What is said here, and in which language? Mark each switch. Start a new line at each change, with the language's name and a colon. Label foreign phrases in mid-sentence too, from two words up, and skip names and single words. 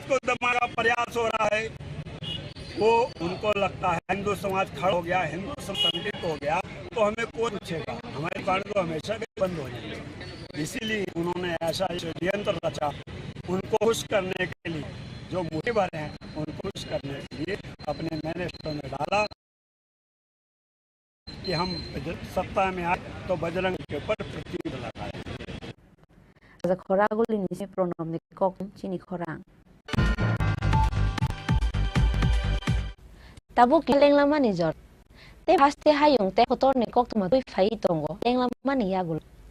Hindi: को दबाने का प्रयास हो रहा है वो उनको लगता है हिंदू समाज खड़ा हो गया हिंदू समाज संगठित हो गया तो हमें कौन पूछेगा हमारी दुकान तो हमेशा बंद हो जाएगी इसीलिए उन्होंने ऐसा षड्यंत्र रचा उनको खुश करने के लिए जो मोदी भरे हैं उनको खुश करने के लिए अपने मैनिफेस्टो में डाला कि हम सत्ता में आए तो बजरंग के ऊपर प्रतिबंध लगाए
Kok Borok: Raja Khoraguli ni Pranab ni kokthum Chini Khorang. Tabuk lengla mani jor. Te haste hayung te kotor ni kokthum atui fai tongo lengla mani yagul.